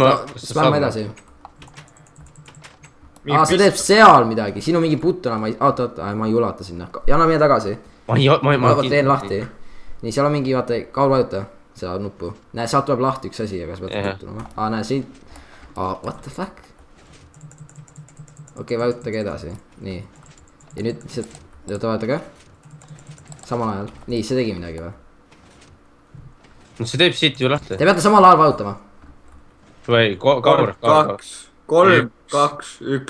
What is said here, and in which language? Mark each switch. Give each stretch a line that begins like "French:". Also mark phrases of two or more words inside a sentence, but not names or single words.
Estonian: Spämma edasi. See teeb seal midagi, siin on mingi button, oota, ma ei ulata sinna. Jana, mine tagasi. Ma teen lahti. Nii, seal on mingi, vaata, kaul vajuta seda nuppu. Näe, sealt tuleb lahti üks asi, aga sa pead puttuma. Näe, siin.
English: What the fuck?
Estonian: Okei, vajutage edasi. Nii. Ja nüüd lihtsalt, vajutage. Samal ajal. Nii, see tegi midagi või? No see teeb siit ju lahti. Te peate samal ajal vajutama. Või, kaur. 3, 2, 1.